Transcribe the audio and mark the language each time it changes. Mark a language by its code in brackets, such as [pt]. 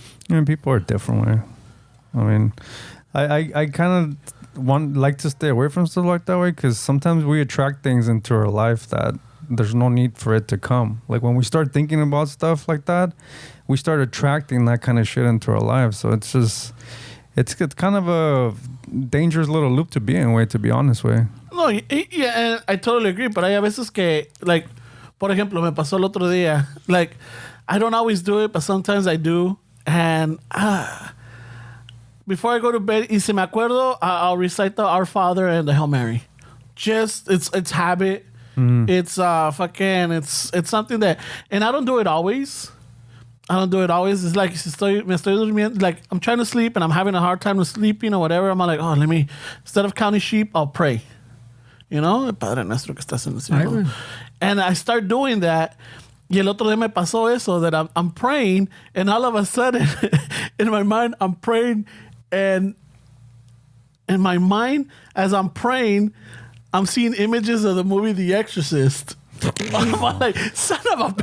[en] I mean, people are different, way. I mean, I kind of like to stay away from stuff like that way because sometimes we attract things into our life that there's no need for it to come. Like when we start thinking about stuff like that, we start attracting that kind of shit into our lives. So it's just, it's kind of a dangerous little loop to be in, way, to be honest, way. No, yeah, and I totally agree. [es] But hay a veces que, like, por ejemplo, me pasó el otro día. [en] Like, I don't always do it, but sometimes I do. And before I go to bed, y si me acuerdo, I'll recite the Our Father and the Hail Mary. Just, it's habit. It's it's something that, and I don't do it always. It's like me estoy durmiendo, like I'm trying to sleep and I'm having a hard time sleeping or whatever. I'm like, oh, instead of counting sheep, I'll pray. [es] You know, el Padre Nuestro que estás en el cielo. [en] And I start doing that. Y el otro día me pasó eso, that I'm praying, and all of a sudden, in my mind, I'm praying, and in my mind, as I'm praying, I'm seeing images of the movie The Exorcist. I'm like, son of a bitch.